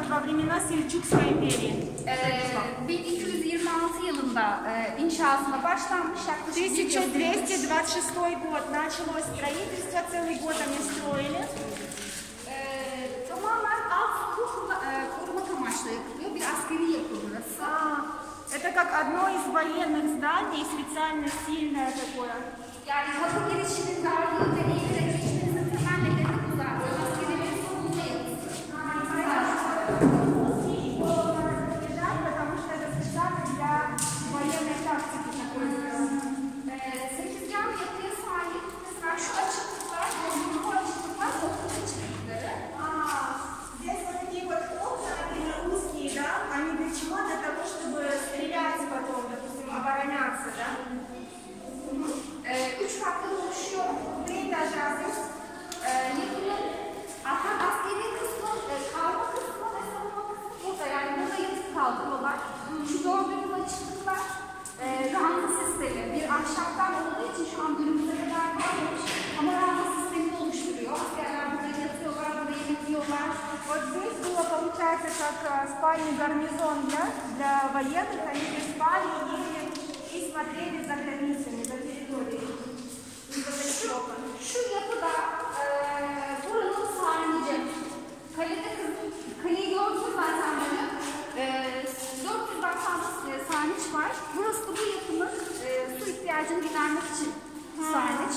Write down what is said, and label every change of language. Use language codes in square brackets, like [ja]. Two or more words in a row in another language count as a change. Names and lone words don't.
[ru] времена Сельджукской империи. [tr] 1226 yılında inşasına başlanmış, yaklaşık [ru] 1226 год началось строительство, целый год они строили. [tr] Tamamen alt korumak amaçlı yapılıyor. Bir askeri yapı burası. [ru] Это как одно из военных зданий, специально сильное такое. [tr] Yani kapı girişinin darlığı ve eğilerek geçmenizin temel nedeni bu zaten. Askerilerin savunma yapısı. [ru] Потому что это специально для военной тактики такой сделано. [tr] Sekizgen yapıya sahip. Mesela şu açıklıklar, bu açıklıklar okul açıklıkları. [ru] Здесь вот такие вот окна, они узкие, да? Они для чего? Для того, чтобы стрелять потом, допустим, обороняться, да? [tr] Üç katlı oluşuyor. Yapının hatta askeri kısmı, kalma kısmı ve savunma kısmı burada. Yani burada yatıp kaldırıyorlar. Şu gördüğünüz açıklıklar ranta sistemi. Bir ahşaptan olduğu için şu an günümüze kadar kalmamış. Ama ranta sistemini oluşturuyor. Askerler burada yatıyorlar, burada yemek yiyorlar. [ru] Вот здесь было, получается, как спальный гарнизон для военных. Они здесь спали, ели и смотрели за границами, за территорией. [tr] Şu yapıda buranın sarnıcı. Kaleyi gördünüz zaten böyle. 490 sarnıç var. Burası da bu yapının su ihtiyacını gidermek için sarnıç.